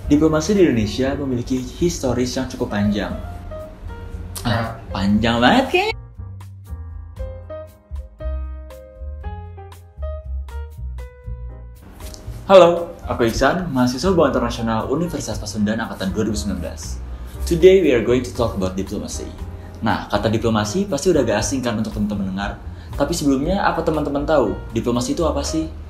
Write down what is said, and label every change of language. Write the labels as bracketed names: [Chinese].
[Indonesian] Diplomasi di Indonesia memiliki historis yang cukup panjang. Panjang banget kayaknya. Halo, aku Iksan, mahasiswa Hubungan Internasional Universitas Pasundan Angkatan 2019. [English] Today we are going to talk about diplomacy. [Indonesian] Nah, kata diplomasi pasti udah gak asing kan untuk teman-teman dengar. Tapi sebelumnya, apa teman-teman tahu diplomasi itu apa sih?